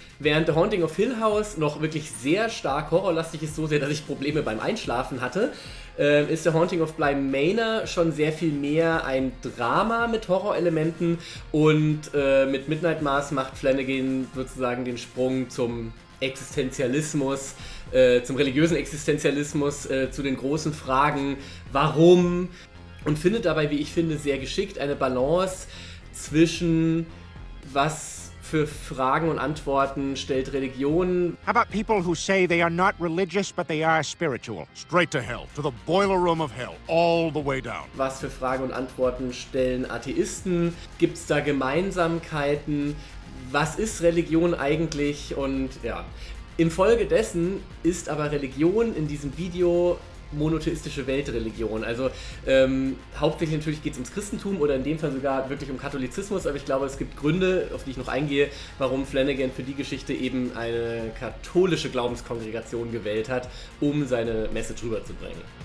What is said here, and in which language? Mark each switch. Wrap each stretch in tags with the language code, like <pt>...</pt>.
<de>Während The Haunting of Hill House noch wirklich sehr stark horrorlastig ist, so sehr, dass ich Probleme beim Einschlafen hatte, ist The Haunting of Bly Manor schon sehr viel mehr ein Drama mit Horrorelementen und mit Midnight Mars macht Flanagan sozusagen den Sprung zum Existenzialismus, zum religiösen Existenzialismus, zu den großen Fragen, warum, und findet dabei, wie ich finde, sehr geschickt eine Balance zwischen was für Fragen und Antworten stellt Religion.</de> <en>How about people who say they are not religious, but they are spiritual? Straight to hell, to the boiler room of hell, all the way down.</en> <de>Was für Fragen und Antworten stellen Atheisten? Gibt es da Gemeinsamkeiten? Was ist Religion eigentlich? Und ja, infolgedessen ist aber Religion in diesem Video monotheistische Weltreligion. Also hauptsächlich natürlich geht es ums Christentum oder in dem Fall sogar wirklich um Katholizismus, aber ich glaube, es gibt Gründe, auf die ich noch eingehe, warum Flanagan für die Geschichte eben eine katholische Glaubenskongregation gewählt hat, um seine Message rüberzubringen.</de>